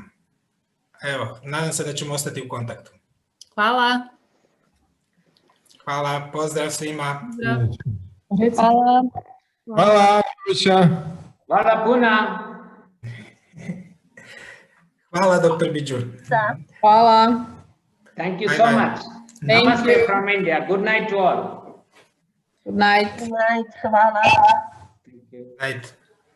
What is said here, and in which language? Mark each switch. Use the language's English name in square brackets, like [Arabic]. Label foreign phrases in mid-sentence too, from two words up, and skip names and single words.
[Serbian] Evo, nadam se da ćemo ostati u kontaktu. Hvala. Hvala, pozdrav svima. Hvala. Hvala, Nebojša. Hvala puna. Hvala, dr. Biju. Hvala. [English] Thank you Bye so bye. much. Thank Namaste you. from India. Good night to all. Good night. Thank you. Night.